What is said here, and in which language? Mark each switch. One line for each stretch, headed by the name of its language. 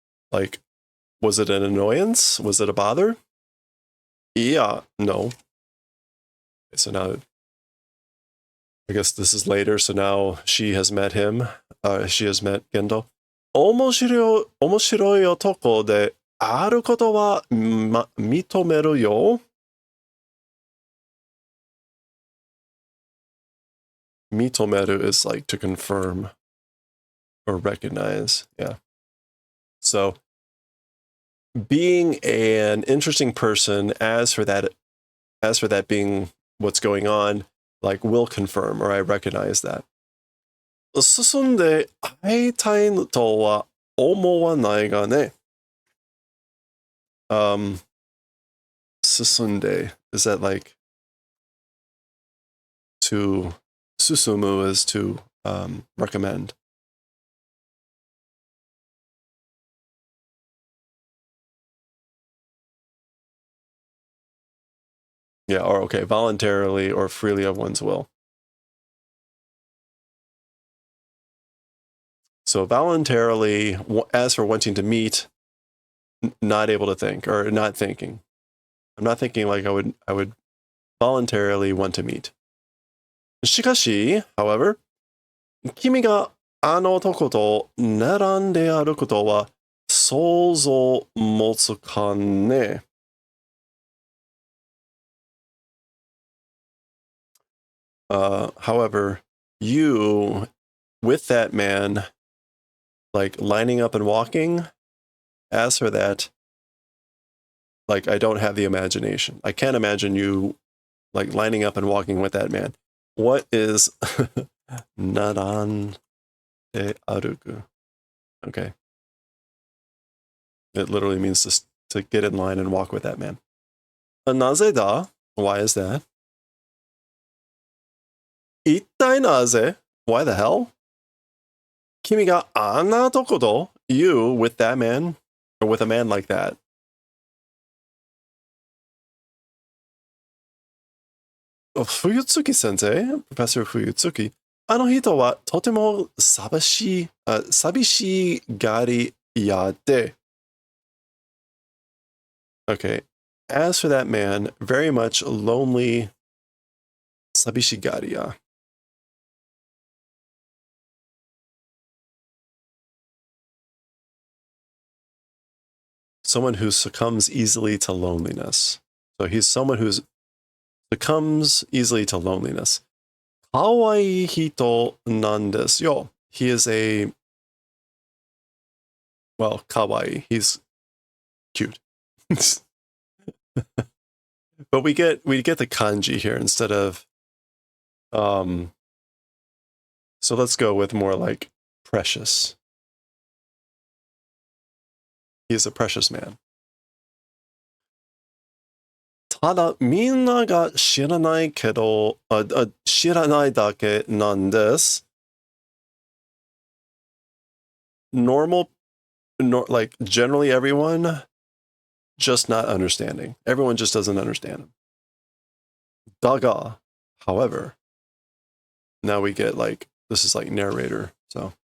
English: Like, was it an annoyance? Was it a bother? Yeah, no. So now, I guess this is later, so now she has met him. She has met Gendo.
Japanese: 面白い男であることは認めるよ.
English: Mitomeru is like to confirm or recognize. Yeah. So being an interesting person, as for that being what's going on, like will confirm, or I recognize that.
Japanese: 進んで会いたいとは思わないがね。
English: 進んで is that like to 進む is to recommend. Yeah, or okay, voluntarily or freely of one's will. So voluntarily, as for wanting to meet, not able to think or not thinking. I'm not thinking like I would voluntarily want to meet.
Japanese: しかし, however, 君があの男と並んで歩くことは想像もつかね。
English: However, you with that man, like lining up and walking, as for that, like I don't have the imagination. I can't imagine you like lining up and walking with that man. What is naran de aruku? Okay. It literally means to get in line and walk with that man.
Japanese: Naze da?
English: Why is that?
Japanese: Ittai naze?
English: Why the hell?
Japanese: Kimi ga anna tokoto?
English: You with that man? Or with a man like that?
Japanese: Fuyutsuki sensei, Professor Fuyutsuki, あの人はとても寂しがり屋で。
English: Okay. As for that man, very much lonely 寂しがり屋. Someone who succumbs easily to loneliness. So he's someone who succumbs easily to loneliness.
Japanese: かわいい人なんですよ.
English: He is well, kawaii. He's cute. But we get the kanji here instead of so let's go with more like precious. He is a precious man.
Japanese: ただみんなが知らないけど、知らないだけなんです。
English: Like generally everyone just not understanding. Everyone just doesn't understand him. Daga, however, now we get like, this is like narrator, so.